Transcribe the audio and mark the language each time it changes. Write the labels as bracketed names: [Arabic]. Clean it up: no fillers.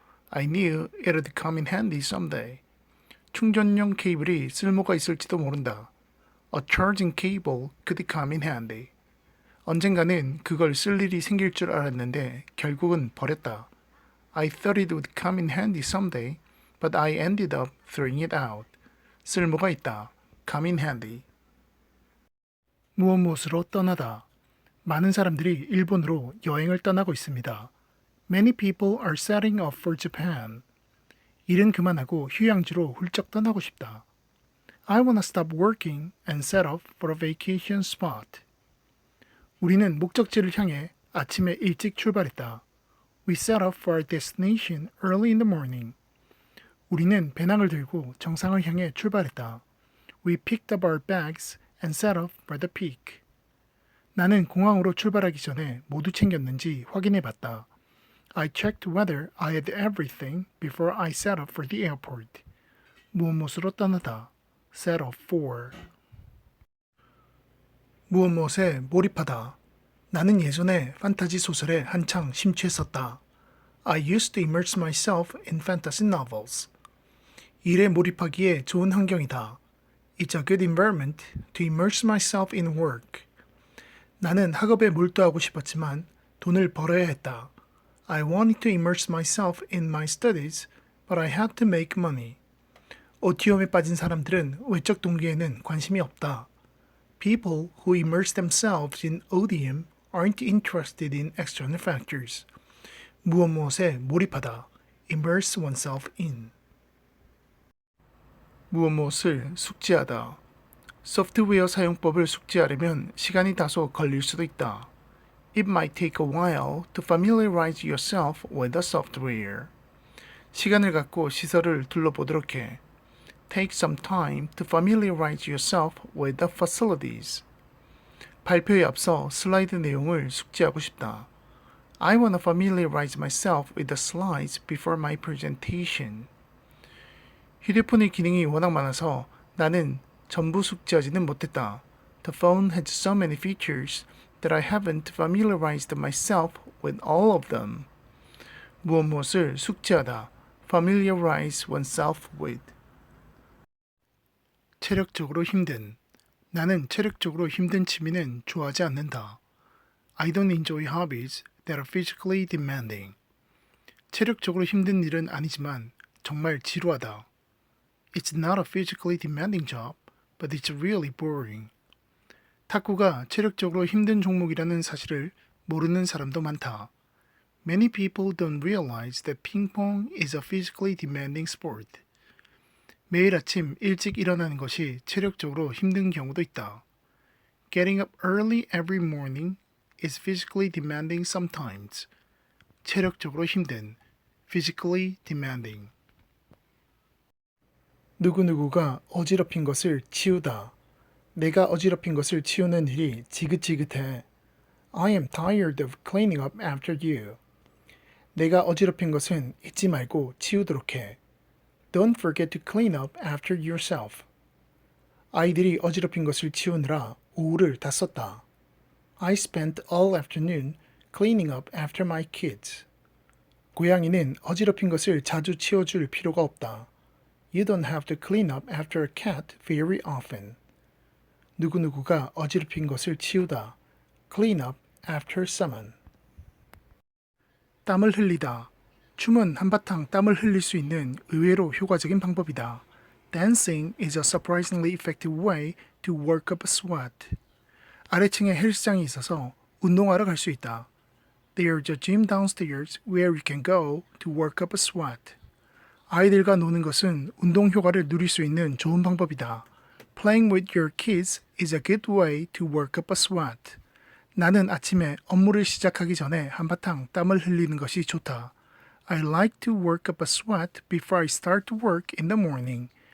[English] I knew it'd come in handy someday. [Korean] 충전용 케이블이 쓸모가 있을지도 모른다. [English] A charging cable could come in handy. [Korean] 언젠가는 그걸 쓸 일이 생길 줄 알았는데 결국은 버렸다. [English] I thought it would come in handy someday, but I ended up throwing it out. [Korean] 쓸모가 있다. [English] come in handy. [Korean] 무엇으로 떠나다. 많은 사람들이 일본으로 여행을 떠나고 있습니다. [English] Many people are setting off for Japan. [Korean] 일은 그만하고 휴양지로 훌쩍 떠나고 싶다. [English] I wanna stop working and set off for a vacation spot. [Korean] 우리는 목적지를 향해 아침에 일찍 출발했다. [English] We set off for our destination early in the morning. [Korean] 우리는 배낭을 들고 정상을 향해 출발했다. [English] We picked up our bags and set off for the peak. [Korean] 나는 공항으로 출발하기 전에 모두 챙겼는지 확인해 봤다. [English] I checked whether I had everything before I set off for the airport. [Korean] 무엇으로 떠나다. [English] Set off for. [Korean] 무엇에 몰입하다. 나는 예전에 판타지 소설에 한창 심취했었다. [English] I used to immerse myself in fantasy novels. [Korean] 일에 몰입하기에 좋은 환경이다. [English] It's a good environment to immerse myself in work. [Korean] 나는 학업에 몰두하고 싶었지만 돈을 벌어야 했다. [English] I wanted to immerse myself in my studies, but I had to make money. [Korean] 오티움에 빠진 사람들은 외적 동기에는 관심이 없다. [English] People who immerse themselves in odium aren't interested in external factors. [Korean] 무엇에 몰입하다. [English] Immerse oneself in. [Korean] 무엇을 숙지하다. 소프트웨어 사용법을 숙지하려면 시간이 다소 걸릴 수도 있다. [English] It might take a while to familiarize yourself with the software. [Korean] 시간을 갖고 시설을 둘러보도록 해. [English] Take some time to familiarize yourself with the facilities. [Korean] 발표에 앞서 슬라이드 내용을 숙지하고 싶다. [English] I want to familiarize myself with the slides before my presentation. [Korean] 휴대폰의 기능이 워낙 많아서 나는 전부 숙지하지는 못했다. [English] The phone has so many features that I haven't familiarized myself with all of them. [Korean] 무엇을 숙지하다. [English] Familiarize oneself with. [Korean] 체력적으로 힘든. 나는 체력적으로 힘든 취미는 좋아하지 않는다. [English] I don't enjoy hobbies that are physically demanding. [Korean] 체력적으로 힘든 일은 아니지만 정말 지루하다. [English] It's not a physically demanding job, but it's really boring. [Korean] 탁구가 체력적으로 힘든 종목이라는 사실을 모르는 사람도 많다. [English] Many people don't realize that ping pong is a physically demanding sport. [Korean] 매일 아침 일찍 일어나는 것이 체력적으로 힘든 경우도 있다. [English] Getting up early every morning is physically demanding sometimes. [Korean] 체력적으로 힘든, [English] physically demanding. [Korean] 누구누구가 어지럽힌 것을 치우다. 내가 어지럽힌 것을 치우는 일이 지긋지긋해. [English] I am tired of cleaning up after you. [Korean] 내가 어지럽힌 것은 잊지 말고 치우도록 해. [English] Don't forget to clean up after yourself. [Korean] 아이들이 어지럽힌 것을 치우느라 오후를 다 썼다. [English] I spent all afternoon cleaning up after my kids. [Korean] 고양이는 어지럽힌 것을 자주 치워줄 필요가 없다. [English] You don't have to clean up after a cat very often. [Korean] 누구누구가 어지럽힌 것을 치우다. [English] Clean up after someone. [Korean] 땀을 흘리다. 춤은 한바탕 땀을 흘릴 수 있는 의외로 효과적인 방법이다. [English] Dancing is a surprisingly effective way to work up a sweat. [Korean] 아래층에 헬스장이 있어서 운동하러 갈 수 있다. [English] There's a gym downstairs where you can go to work up a sweat. [Korean] 아이들과 노는 것은 운동 효과를 누릴 수 있는 좋은 방법이다. [English] Playing with your kids is a good way to work up a sweat. [Korean] 나는 아침에 업무를 시작하기 전에 한바탕 땀을 흘리는 것이 좋다. [English] I like to work up a sweat before I start to work in the morning.